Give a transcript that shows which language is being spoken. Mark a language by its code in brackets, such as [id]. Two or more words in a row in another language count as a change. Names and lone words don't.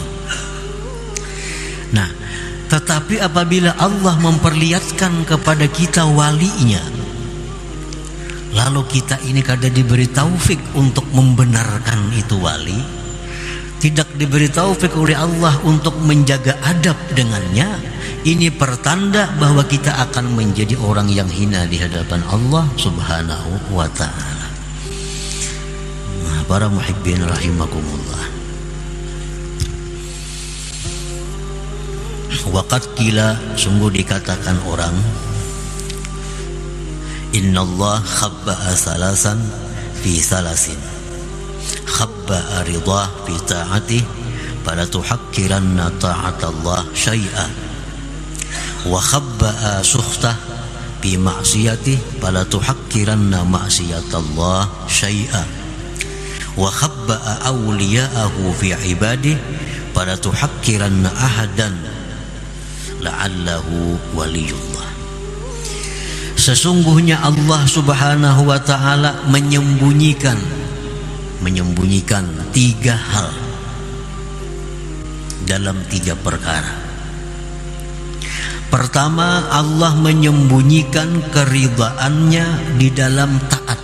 [id] Nah, tetapi apabila Allah memperlihatkan kepada kita walinya, lalu kita ini kada diberi taufik untuk membenarkan itu wali, tidak diberi taufik oleh Allah untuk menjaga adab dengannya, ini pertanda bahwa kita akan menjadi orang yang hina di hadapan Allah [ar] سبحانه وتعالى. [id] Nah, para muhibbin rahimakumullah. [ar] وقد قيل, [id] sungguh dikatakan orang, [ar] إن الله خبأ ثلاثا في ثلاث خبأ رضاه في طاعته فلا تحقرن طاعة الله شيئا وخبأ سخطه في معصيته فلا تحقرن معصية الله شيئا وخبأ أولياءه في عباده فلا تحقرن أحدا لعله ولي الله. [id] Sesungguhnya Allah [ar] سبحانه وتعالى [id] menyembunyikan tiga hal dalam tiga perkara. Pertama, Allah menyembunyikan keridhaannya di dalam taat.